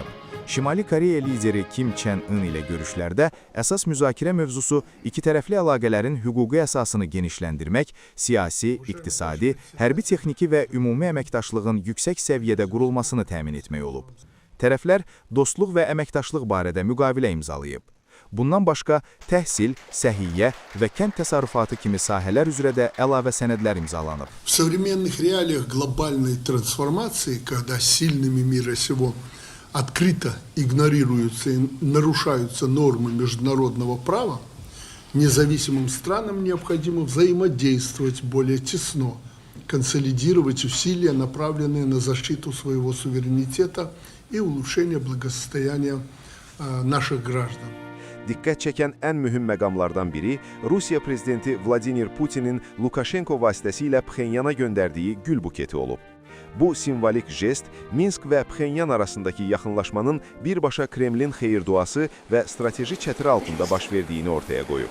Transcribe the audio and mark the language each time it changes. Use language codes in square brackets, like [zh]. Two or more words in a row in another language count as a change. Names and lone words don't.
[az] Şimali Koreya lideri Kim Chen-ın ilə görüşlərdə əsas müzakirə mövzusu iki tərəfli əlaqələrin hüquqi əsasını genişləndirmək, siyasi, iqtisadi, hərbi texniki və ümumi əməkdaşlığın yüksək səviyyədə qurulmasını təmin etmək olub. Tərəflər dostluq və əməkdaşlıq barədə müqavilə imzalayıb. Bundan başqa təhsil, səhiyyə və kənd təsərrüfatı kimi sahələr üzrə də əlavə sənədlər imzalanıb. [ru] В современных реалиях глобальной трансформации, когда сильными мира сего открыто игнорируются и нарушаются нормы международного права, независимым странам необходимо взаимодействовать более тесно, консолидировать усилия, направленные на защиту своего суверенитета и улучшение благосостояния наших граждан. [az] Diqqət çəkən ən mühüm məqamlardan biri Rusiya prezidenti Vladimir Putin'in Lukashenko vasitəsilə Pxenyana göndərdiyi gül buketi olub. Bu simvolik jest Minsk və Pxenyan arasındakı yaxınlaşmanın birbaşa Kremlin xeyirduası və strateji çətiri altında baş verdiyini ortaya qoyub.